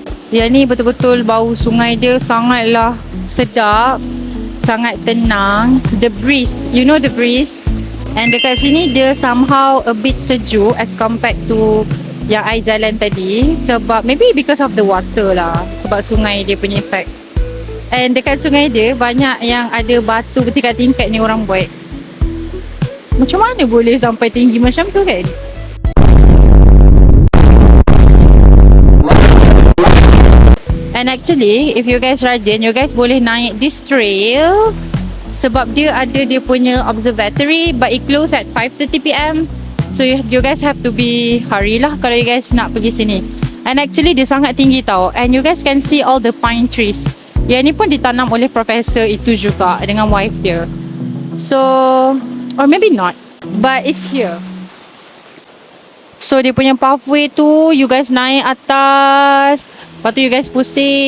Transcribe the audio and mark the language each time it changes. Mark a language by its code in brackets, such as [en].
[ms] Ya, ni betul-betul bau sungai dia sangatlah sedap, sangat tenang. [en] The breeze, you know the breeze. And [ms] dekat sini dia [en] somehow a bit sejuk as compared to [ms] yang I jalan tadi. Sebab [en] maybe because of the water [ms] lah, sebab sungai dia punya effect. And dekat sungai dia banyak yang ada batu bertingkat-tingkat ni orang buat. Macam mana boleh sampai tinggi macam tu kan? [en] And actually, if you guys [ms] rajin, [en] you guys [ms] boleh naik [en] this trail [ms] sebab dia ada dia punya [en] observatory, but it close at 5:30 PM. So you guys have to be hurry lah [ms] kalau you guys nak pergi sini. And actually dia sangat tinggi tau. [en] And you guys can see all the pine trees. [ms] Yang ni pun ditanam oleh profesor itu juga dengan wife dia. [en] So, or maybe not, but it's here. [ms] So dia punya pathway tu, [en] you guys naik atas, [ms] Lepas tu you guys pusing.